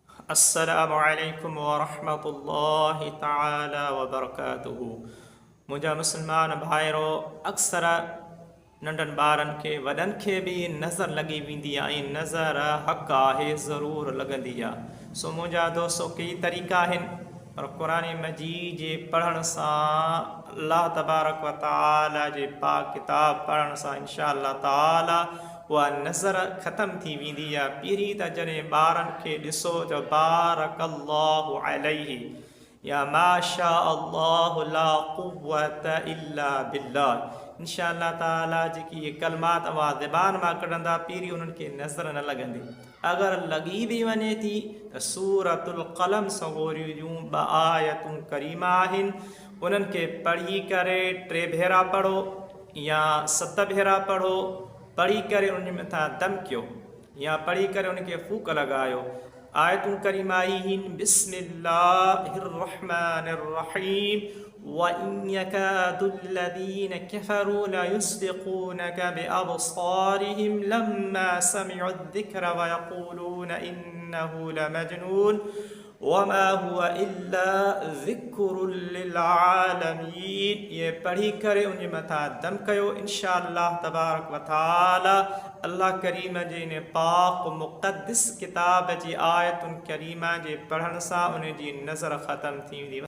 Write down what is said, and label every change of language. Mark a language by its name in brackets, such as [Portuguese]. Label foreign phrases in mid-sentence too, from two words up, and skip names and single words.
[Arabic] السلام عليكم ورحمة الله تعالى وبركاته. [Sindhi] मुंहिंजा मुस्लमान भाइरो, अक्सर नंढनि ॿारनि खे वॾनि खे बि नज़र लॻी वेंदी आहे ऐं नज़र हक़ आहे, ज़रूरु लॻंदी आहे। सो मुंहिंजा दोस्तो कई तरीक़ा आहिनि, पर क़ुरान मजीद जे पढ़ण सां, अल्लाह [Arabic] تبارك وتعالى [Sindhi] जे पाक किताब पढ़ण सां [Arabic] إن شاء الله [Sindhi] ताला उहा नज़र ख़तमु थी वेंदी आहे। पहिरीं त जॾहिं ॿारनि खे ॾिसो त [Arabic] بارك الله عليه [Sindhi] या [Arabic] ما شاء الله لا قوة إلا بالله, إن شاء الله [Sindhi] ताला जेकी ये कलमात अवां ज़बान मां कढंदा, पहिरीं उन्हनि खे नज़र न लॻंदी। अगरि लॻी बि वञे थी त सूरतुल क़लम सगोरियूं जूं 2 आयतूं करीमा आहिनि, उन्हनि खे पढ़ी करे 3 भेरा पढ़ो या 7 भेरा पढ़ो, पढ़ी करे उन मथां दम कयो या पढ़ी करे उनखे फूक लॻायो। आयतूं करीमा आहिनि [Arabic] بسم الله الرحمن الرحيم وإن يكاد الذين كفروا ليزلقونك بأبصارهم لما سمعوا الذكر ويقولون إنه لمجنون وما هو إلا ذكر للعالمين. [Sindhi] ये पढ़ी करे उन मथां दम कयो, [Arabic] إن شاء الله تبارك وتعالى [Sindhi] अल्लाह करीम जे इन पाक मुक़द्दस किताब जी आयतुन करीमा जे पढ़ण सां उन जी नज़र ख़तम थी वेंदी।